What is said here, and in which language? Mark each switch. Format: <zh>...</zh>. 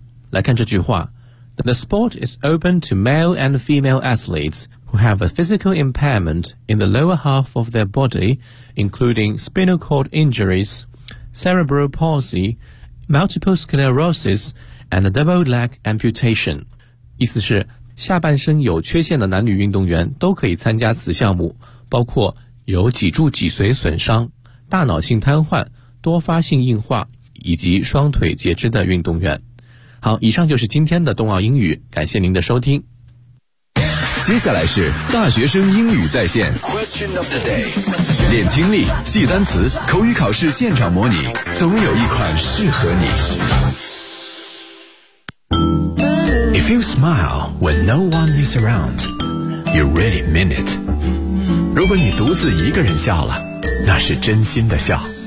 <zh>来看这句话，</zh> <en>The sport is open to male and female athletesWho have a physical impairment in the lower half of their body, including spinal cord injuries, cerebral palsy, multiple sclerosis, and a double leg amputation.</en> <zh>意思是，下半身有缺陷的男女运动员都可以参加此项目，包括有脊柱脊髓损伤、大脑性瘫痪、多发性硬化以及双腿截肢的运动员。好，以上就是今天的冬奥英语，感谢您的收听。接下来是大学生英语在线</zh> <en>Question of the day，</en> <zh>练听力，记单词，口语考试现场模拟，总有一款适合你。</zh> <en>If you smile when no one is around, you really mean it。</en> <zh>如果你独自一个人笑了，那是真心的笑。</zh>